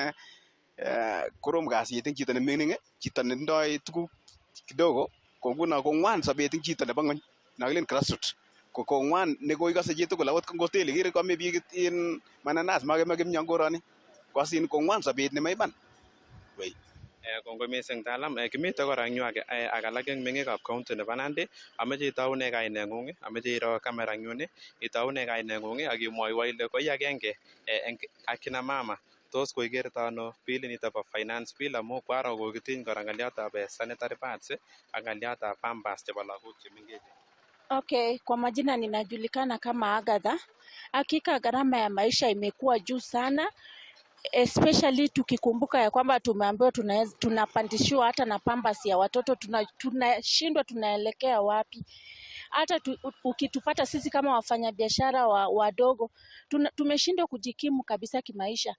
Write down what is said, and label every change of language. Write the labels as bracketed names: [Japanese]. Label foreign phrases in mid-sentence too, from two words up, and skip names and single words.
[Kalenjin] korom kasit eng chito nemining chito netindoi tuguk kidogo ko nguno kong'wan sobet eng chito nebo ng'ony nakilen grassroots ko kong'wan nekoikose chitugul akot ngotele kere kame biik in mananas makeme kimyo koroni kosin kong'wan sobet nemaiman. Kongoi mising talam kimite kora eng yu ak alak eng meng'ikab county nebo Nandi ameche itaune kaineng'ung ameche iro camera eng yun itaune kaineng'ung ak imwoiwo ile koi agenge eng akina mama tos koikerto ano bilinito bo [English] finance bill [Kalenjin] amu kwaro kokitiny kora ng'aliotab [English] sanitary pads [Kalenjin] ak ng'aliotab pampers chebo lagok chemengech. [Swahili] Okay, kwa majina ninajulikana kama Agatha. Hakika gharama ya maisha imekuwa juu sana, especially tukikumbuka ya kwamba tumeambiwa tunapandishiwa hata na pampers ya watoto, tunashindwa tunaelekea wapi. Hata ukitupata sisi kama wafanyabiashara wadogo, tumeshindwa kujikimu kabisa kimaisha.